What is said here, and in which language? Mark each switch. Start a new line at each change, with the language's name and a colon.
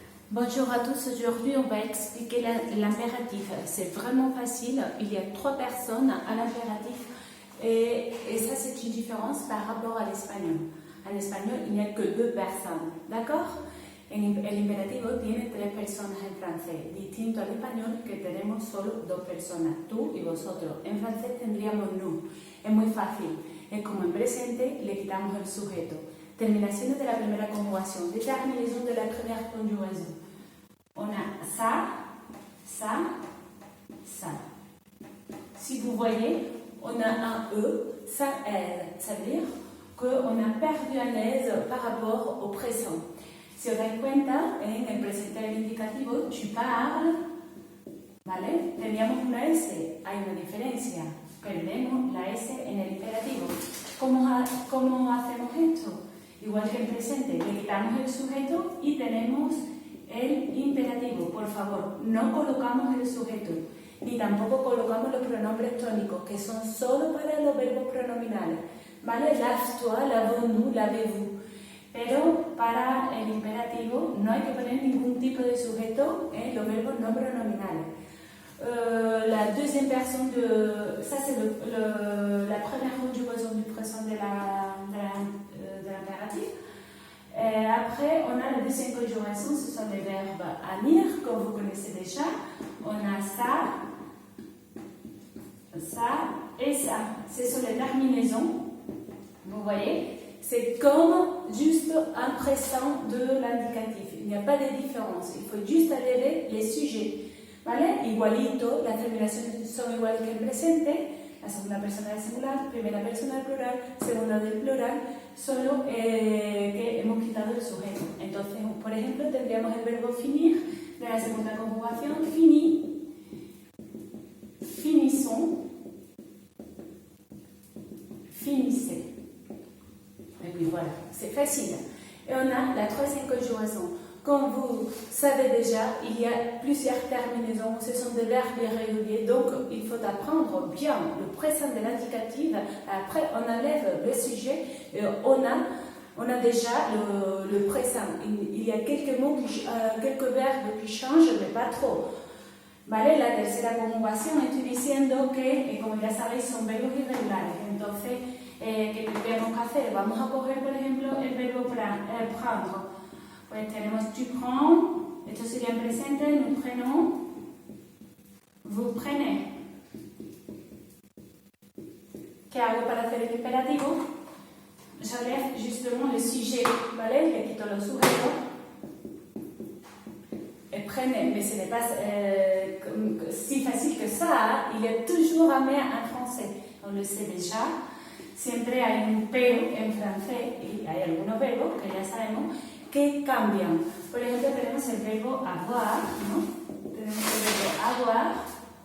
French: Bonjour à tous, aujourd'hui on va expliquer l'impératif. C'est vraiment facile, il y a 3 personnes à l'impératif et ça c'est une différence par rapport à l'espagnol. En espagnol il n'y a que 2 personnes,
Spanish: ¿d'accord? El imperativo tiene 3 personas en francés, distinto al español que tenemos solo 2 personas, tú y vosotros. En francés tendríamos nous, es muy fácil, es como en presente le quitamos el sujeto. Terminaciones de la primera conjugación,
French: déterminaison de la première conjugaison. On a ça, ça, ça. Si vous voyez, on a un E, ça, elle. Ça veut dire qu'on a perdu un S par rapport au présent.
Spanish: Si os dais cuenta, en el presente del indicativo,
French: tu parles,
Spanish: ¿vale? Teníamos una S, hay una diferencia. Perdemos la S en el imperativo. ¿Cómo hacemos esto? Igual que en presente, le quitamos el sujeto y tenemos el imperativo. Por favor, no colocamos el sujeto, ni tampoco colocamos los pronombres tónicos, que son solo para los verbos pronominales, ¿vale?
French: Lave-toi, lavons-nous, lavez-vous.
Spanish: Pero para el imperativo no hay que poner ningún tipo de sujeto en los verbos no pronominales.
French: La deuxième personne de... Ça, c'est la première conjugaison du présent de l'impératif. Après, on a la deuxième conjugaison, ce sont les verbes venir, comme vous connaissez déjà. On a ça et ça. Ce sont les terminaisons. Vous voyez, c'est comme juste un présent de l'indicatif. Il n'y a pas de différence. Il faut juste alléger les sujets.
Spanish: ¿Vale? Igualito, las terminaciones son iguales que el presente. La segunda persona del singular, primera persona del plural, segunda del plural, solo que hemos quitado el sujeto. Entonces, por ejemplo, tendríamos el verbo finir de la segunda conjugación,
French: fini, finissons, finissez. Et puis voilà, c'est facile. Et on a la troisième conjugaison. Comme vous savez déjà, il y a plusieurs terminaisons, ce sont des verbes irréguliers, donc il faut apprendre bien le présent de l'indicatif. Après, on enlève le sujet et on a déjà le présent. Il y a quelques mots, quelques verbes qui changent, mais pas trop.
Spanish: ¿Vale? La tercera conjugación, estoy diciendo que, como ya sabéis, son verbos irregulares. Entonces, ¿qué tenemos que hacer? Vamos a coger, por ejemplo, el verbo prendre. Pues tenemos
French: tu prends,
Spanish: esto sería en presente,
French: nous prenons, vous prenez.
Spanish: ¿Qué hago para hacer el imperativo?
French: J'enlève justement le sujet,
Spanish: ¿vale? Le quito los sujetos.
French: Et prenez, mais ce n'est pas si facile que ça, il y a toujours un mais en français, on le sait déjà.
Spanish: Siempre hay un pero en francés y hay algunos verbos que ya sabemos que cambian. Por ejemplo, tenemos el verbo avoir, ¿no? Tenemos el verbo avoir.